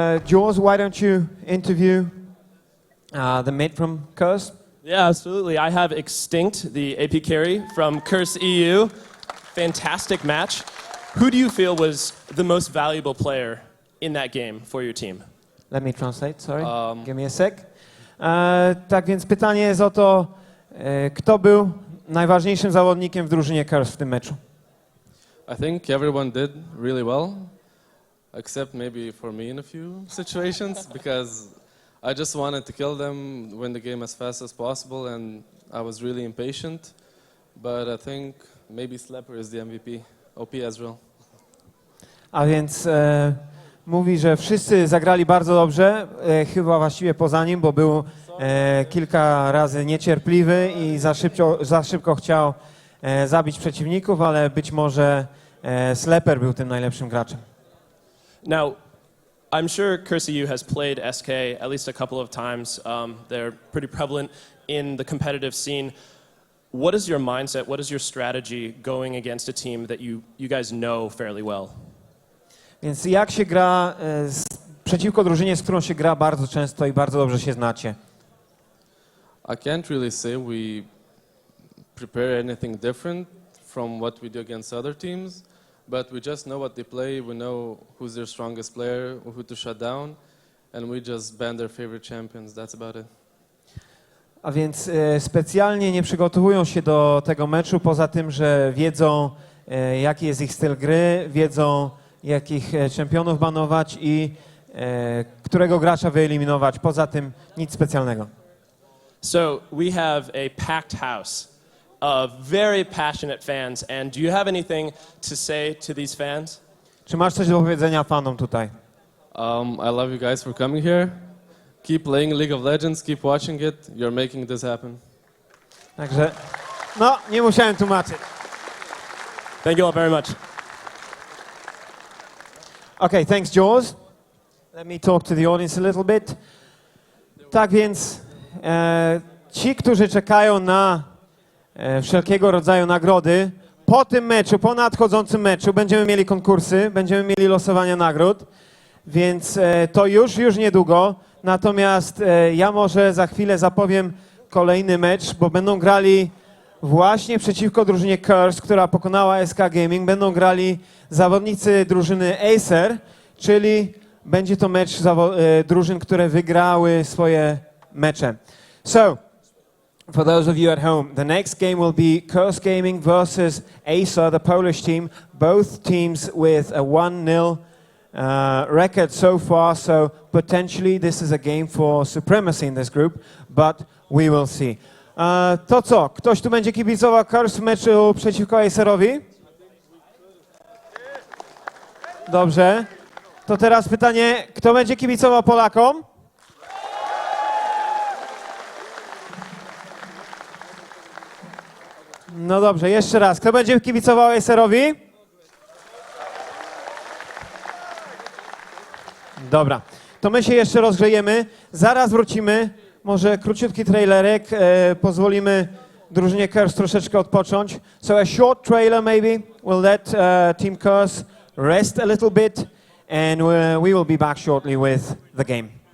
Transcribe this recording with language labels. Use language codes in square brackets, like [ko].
[en] Jaws, why don't you interview the mate from Curse? Yeah, absolutely. I have Extinct, the AP carry from Crs.eu. Fantastic match. Who do you feel was the most valuable player in that game for your team? Let me translate, sorry. Give me a sec. [pl] Tak więc pytanie jest o to, kto był najważniejszym zawodnikiem w drużynie Curse w tym meczu? [en] I think everyone did really well, except maybe for me in a few situations, because I just wanted to kill them, win the game as fast as possible, and I was really impatient. But I think maybe Slepper is the MVP. OP Ezreal. [pl] A więc mówi, że wszyscy zagrali bardzo dobrze, chyba właściwie poza nim, bo był kilka razy niecierpliwy i za szybko chciał zabić przeciwników, ale być może Slepper był tym najlepszym graczem. [en] Now, I'm sure Crs.eu has played SK at least a couple of times. They're pretty prevalent in the competitive scene. What is your mindset? What is your strategy going against a team that you guys know fairly well? [pl] Więc jak się gra przeciwko drużynie, z którą się gra bardzo często i bardzo dobrze się znacie? [en] I can't really say we prepare anything different from what we do against other teams, but we just know what they play, we know who's their strongest player, who to shut down, and we just ban their favorite champions, that's about it. [pl] A więc specjalnie nie przygotowują się do tego meczu, poza tym, że wiedzą, jaki jest ich styl gry, wiedzą, jakich czempionów banować i którego gracza wyeliminować. Poza tym nic specjalnego. [en] So we have a packed house of very passionate fans, and do you have anything to say to these fans? [pl] Czy masz coś do powiedzenia fanom tutaj? [en] I love you guys for coming here. Keep playing League of Legends, keep watching it, you're making this happen. [pl] Także, no, nie musiałem tłumaczyć. [en] Thank you all very much. Okay, thanks, Jaws. Let me talk to the audience a little bit. [pl] Tak więc ci, którzy czekają na wszelkiego rodzaju nagrody, po tym meczu, po nadchodzącym meczu będziemy mieli konkursy, będziemy mieli losowania nagród, więc to już niedługo. Natomiast ja może za chwilę zapowiem kolejny mecz, bo będą grali właśnie przeciwko drużynie Curse, która pokonała SK Gaming. Będą grali zawodnicy drużyny Acer, czyli będzie to mecz drużyn, które wygrały swoje mecze. [en] So, for those of you at home, the next game will be Curse Gaming versus ASA, the Polish team. Both teams with a 1-0 record so far, so potentially this is a game for supremacy in this group, but we will see. [pl] To co? Ktoś tu będzie kibicował Curse w meczu przeciwko Acerowi? Dobrze. To teraz pytanie, kto będzie kibicował Polakom? No dobrze, jeszcze raz. Kto będzie kibicował Acerowi? Dobra, to my się jeszcze rozgrzejemy. Zaraz wrócimy. Może króciutki trailerek. Pozwolimy drużynie Curse troszeczkę odpocząć. [en] So a short trailer maybe. We'll let Team Curse rest a little bit. And we will be back shortly with the game.